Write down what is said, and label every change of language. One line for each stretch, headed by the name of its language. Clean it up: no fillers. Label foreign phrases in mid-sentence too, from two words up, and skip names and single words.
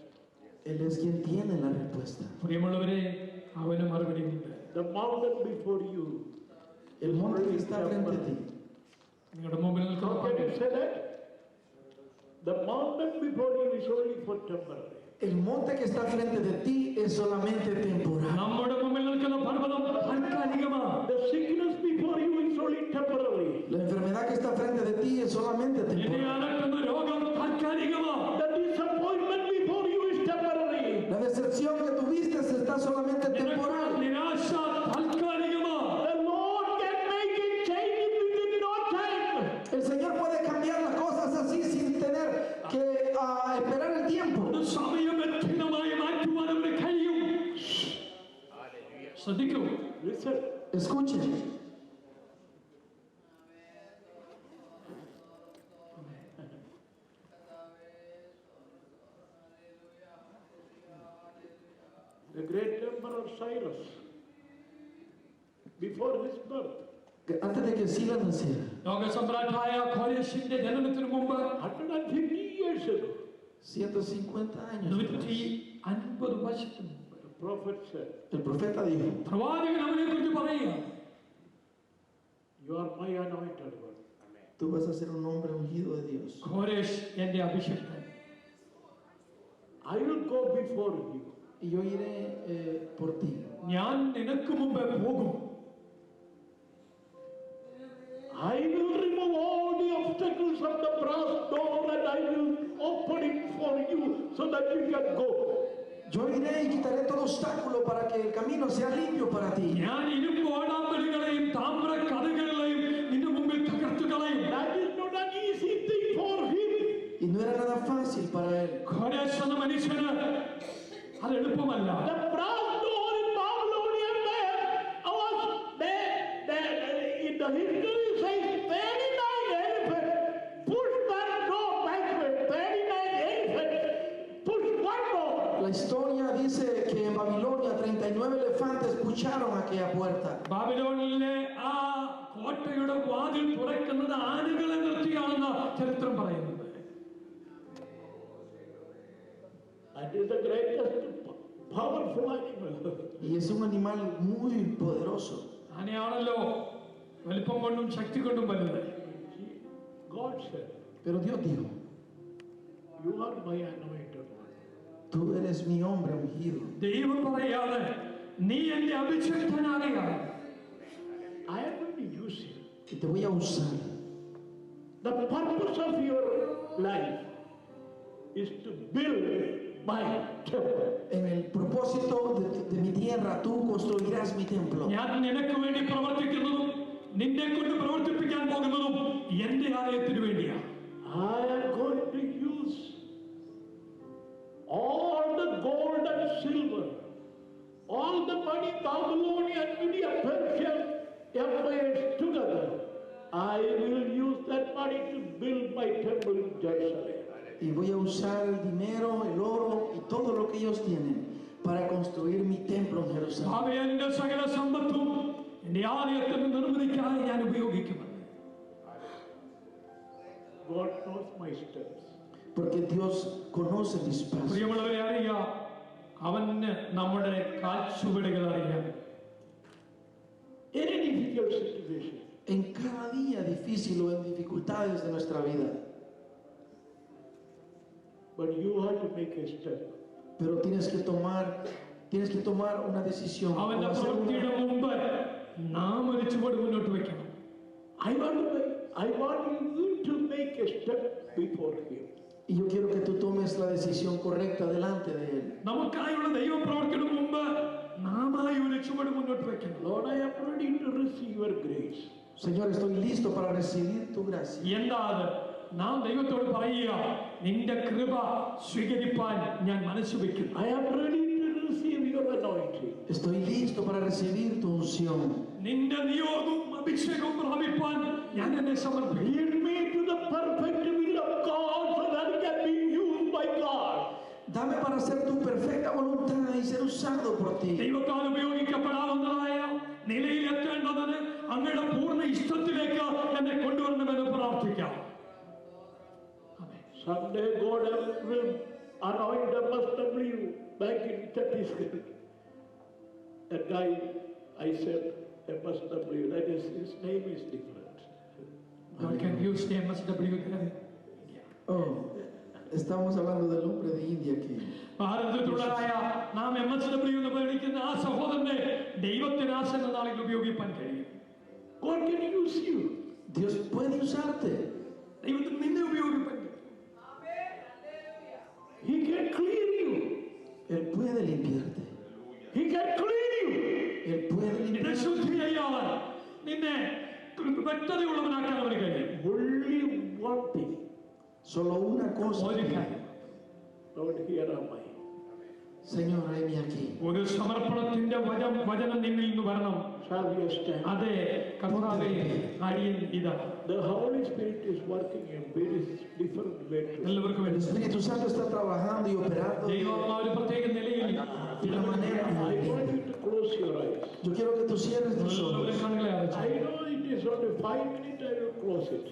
Spanish: Él es quien tiene la respuesta.
Malayalam: പ്രിയമുള്ളവരെ, അവന് മറുപടിയുണ്ട്.
English: The mountain before you.
Spanish: El monte que está frente a ti.
Malayalam: നിങ്ങളുടെ മുമ്പിൽ നിൽക്കുന്ന
English: How can you say that? The mountain before you is only for temporary.
Spanish: El monte que está frente de ti es solamente temporal.
Malayalam: നമ്മുടെ മുമ്പിൽ നിൽക്കുന്ന പർവ്വതം താൽക്കാലികമാണ്.
English: The sickness before you is only temporary.
Spanish: La enfermedad que está frente de ti es solamente
Malayalam: എന്നെ
Spanish: temporal.
Malayalam: അലട്ടുന്ന രോഗം താൽക്കാലികമാണ്.
English: The disappointment before you is temporary.
Spanish: La decepción que tuviste está solamente temporal.
Malayalam: നിരാശ താൽക്കാലികമാണ്.
English: The Lord can make it change within no time.
Spanish: El Señor puede cambiar las cosas así sin tener que esperar el tiempo.
Malayalam: ഒരു സമയം വ്യക്തമായി മാറ്റുവാൻ അവന് കഴിയും. ശ്രദ്ധിക്കൂ.
English: Listen.
Spanish: Escuchen.
English: The great emperor Cyrus, before his birth,
Spanish: Antes de que Sila naciera,
Malayalam: ലോകസമ്രാട്ടായ കോരേശിന്റെ ജനനത്തിന് മുമ്പ്
English: 150 years ago,
Spanish: 150 años atrás,
Malayalam: 150 വർഷത്തിന് മുമ്പ്
English: the prophet said,
Spanish: el profeta dijo,
Malayalam: പ്രവാചകൻ അവനെ കുറിച്ച് പറയുക,
English: You are my anointed one.
Spanish: tú vas a ser un hombre ungido de Dios.
Malayalam: കോരേശ് എന്റെ അഭിഷിക്തൻ.
English: I will go before you.
Spanish: Y yo iré por ti.
Malayalam: ഞാൻ നിനക്ക് മുമ്പേ പോകും.
English: I will remove all the obstacles of the brass door and I will open it for you so that you can go.
Spanish: Yo iré y quitaré todo obstáculo para que el camino sea limpio para ti.
Malayalam: ഞാൻ ഇരുമ്പ് ഓടാമ്പലുകളെയും താമ്ര കഥകളെയും നിന്റെ മുമ്പിൽ തകർത്തു കളയും.
English: That is not an easy thing for him.
Spanish: Y no era nada fácil para él.
Malayalam: കോരേശ് എന്ന മനുഷ്യന് അത് എളുപ്പമല്ല.
English: The brass door in Babylonian was in the history says 39 elephants push that door backward. 39 elephants push one door.
Spanish: La historia dice que en Babilonia 39 elefantes pucharon aquella puerta.
Malayalam: ബാബിലോണിലെ ആ കോട്ടയുടെ വാതിൽ തുറക്കുന്നത് ആനകളെ നിർത്തിയാണെന്ന് ചരിത്രം പറയുന്നത്.
English: That is the greatest powerful animal.
Spanish: Y es un animal muy poderoso.
Malayalam: ആനയാണ് കൊണ്ടും ശക്തി കൊണ്ടും വലുത്.
English: God said,
Spanish: Pero Dios dijo,
English: you are my anointed one.
Spanish: tú eres mi hombre ungido.
Malayalam: ദൈവം പറയാതെ നീ എന്റെ അഭിഷിക്തനാകയാൽ
English: I am going to use you.
Spanish: Y te voy a usar.
English: The purpose of your life is to build my temple.
Spanish: En el propósito de mi tierra, tú construirás mi templo.
Malayalam: ഞാൻ നിനക്ക് വേണ്ടി പ്രവർത്തിക്കുന്നതും നിന്നെ കൊണ്ട് പ്രവർത്തിപ്പിക്കാൻ പോകുന്നതും എന്റെ ആലയത്തിന് വേണ്ടിയാണ്.
English: I am going to use all the gold and silver, all the money, Babylonian, Media, Persian empires together. I will use that money to build my temple in Jerusalem.
Spanish: Y voy a usar el dinero, el oro y todo lo que ellos tienen para construir mi templo en Jerusalén.
Malayalam: ഭാവിയുടെ സകല സമ്പത്തും എന്റെ ആലയത്തിന് നിർമ്മിക്കാനായി ഞാൻ ഉപയോഗിക്കും.
English: God knows my steps.
Spanish: Porque Dios conoce mis pasos.
Malayalam: പ്രിയമുള്ളവരെ അറിയാം, അവന് നമ്മുടെ കാൽച്ചുവടുകൾ അറിയാം.
English: Any difficult situation,
Spanish: En cada día difícil o en dificultades de nuestra vida.
English: but you have to make a step.
Spanish: Pero tienes que tomar una decisión. o
Malayalam: അവന്റെ
Spanish: hacer
Malayalam: പ്രവൃത്തിയുടെ
Spanish: una-
Malayalam: മുമ്പ് നാം ഒരു ചുവട് മുന്നോട്ട് വെക്കണം.
English: I want you to make a step before Him.
Spanish: Y yo quiero que tú tomes la decisión correcta delante de Él.
Malayalam: നമുക്കായുള്ള ദൈവപ്രവർത്തിയുടെ മുമ്പ് നാമായി ഒരു ചുവട് മുന്നോട്ട് വെക്കണം.
English: Lord, I am ready to receive your grace.
Spanish: Señor, estoy listo para recibir tu gracia.
Malayalam: എന്താ അത്? നാം ദൈവത്തോട് പറയുക, നിന്റെ കൃപ സ്വീകരിപ്പാൻ ഞാൻ മനസ്സ് വെക്കുന്നു.
English: I am ready to receive your anointing.
Spanish: Estoy listo para recibir tu unción.
Malayalam: നിന്റെ നിയോഗവും അഭിഷേകവും പ്രാപിപ്പാൻ ഞാൻ എന്നെ സമർപ്പിക്കും.
English: Lead me to the perfect will of God so that I can be used by God.
Spanish: Dame para hacer tu perfecta voluntad y ser usado por ti.
Malayalam: ദൈവത്താൽ ഉപയോഗിക്കപ്പെടാവുന്നതായ നിലയിൽ എത്തേണ്ടതിന് അങ്ങയുടെ പൂർണ്ണ ഇഷ്ടത്തിലേക്ക് എന്നെ കൊണ്ടുവരണമെന്ന് പ്രാർത്ഥിക്കാം.
English: Someday God will anoint MSW back in 36. That guy, I said MSW, that is, his name is different. God can use the MSW there.
Spanish: Oh, estamos hablando del hombre de India que
Malayalam: ഭാരതത്തിലുള്ളതായ നാം MSW എന്ന് വിളിക്കുന്ന ആ സഹോദരനെ ദൈവത്തിന് ആശന നാളിൽ ഉപയോഗിക്കാൻ കഴിയും.
English: God can use you.
Spanish: Dios puede usarte.
Malayalam: ദൈവത്തിന് നിന്നെ ഉപയോഗിക്കാൻ കഴിയും.
English: He can clean you.
Spanish: Él puede limpiarte.
English: He can clean you.
Spanish: Él puede
Malayalam: നിന്നെ
Spanish: limpiarte.
Malayalam: ശുദ്ധി ചെയ്യാൻ നിന്നെ വ്യക്തതയുള്ളവനാക്കാൻ അവന് കഴിയും.
English: Only one thing.
Spanish: Solo una cosa.
Malayalam: ഒരു കാര്യം,
English: Lord, here am I.
Spanish: Señor, heme aquí.
Malayalam: ഒരു സമർപ്പണത്തിന്റെ വചനം നിന്നിൽ നിന്ന് വരണം.
English: Shall we stand?
Malayalam: അതെ കർത്താവേ, അടിയൻ ഇതാ.
English: The Holy Spirit is working in very different way.
Malayalam: എല്ലാവർക്കും
Spanish: El
Malayalam: വേണ്ടി
Spanish: Espíritu Santo está trabajando y operando
Malayalam: ദൈവം ഒരു പ്രത്യേക നിലയിൽ
Spanish: de una manera.
English: I want you to close your eyes.
Spanish: Yo quiero que tú cierres tus
Malayalam: എല്ലാവരും
Spanish: ojos.
Malayalam: കണ്ണുകളെ അടച്ചു.
English: I know it is only 5 minutes, I will close it.